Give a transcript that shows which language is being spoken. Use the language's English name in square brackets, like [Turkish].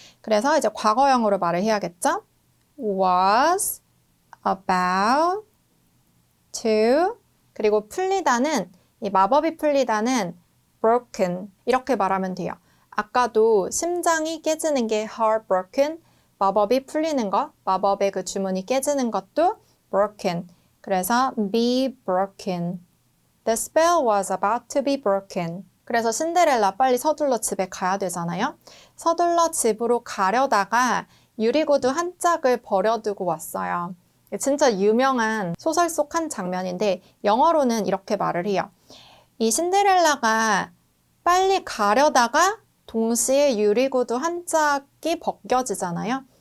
[Korean] 그래서 이제 과거형으로 말을 해야겠죠? was about to 그리고 풀리다는 이 마법이 풀리다는 broken 이렇게 말하면 돼요. 아까도 심장이 깨지는 게 heartbroken 마법이 풀리는 것, 마법의 그 주문이 깨지는 것도 broken. 그래서 [English] be broken. The spell was about to be broken. [Korean] 그래서 신데렐라 빨리 서둘러 집에 가야 되잖아요. 서둘러 집으로 가려다가 유리구두 한 짝을 버려두고 왔어요. 진짜 유명한 소설 속 한 장면인데 영어로는 이렇게 말을 해요. 이 신데렐라가 빨리 가려다가 동시에 유리구두 한 짝이 벗겨지잖아요.